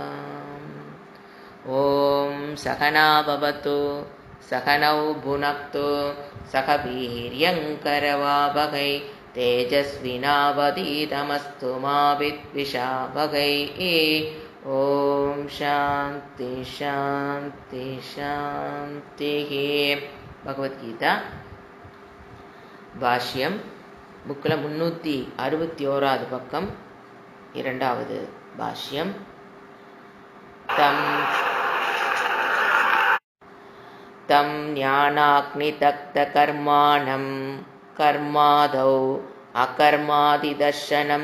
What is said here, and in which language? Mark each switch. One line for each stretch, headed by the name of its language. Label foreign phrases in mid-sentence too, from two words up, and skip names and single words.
Sanskrit: ॐ सहना भवतु सहनौ भुनक्तु सह वीर्यङ्करवावहै तेजस्विनावधीतमस्तु मा विद्विषावहै। ॐ शान्ति शान्ति शान्तिः।
Tamil: भगवद्गीता भाष्यं புக்கில் 361வது பக்கம், இரண்டாவது பாஷ்யம்.
Sanskrit: तं ज्ञानाग्निदग्ध कर्माणं कर्मादौ अकर्मादिदर्शनम्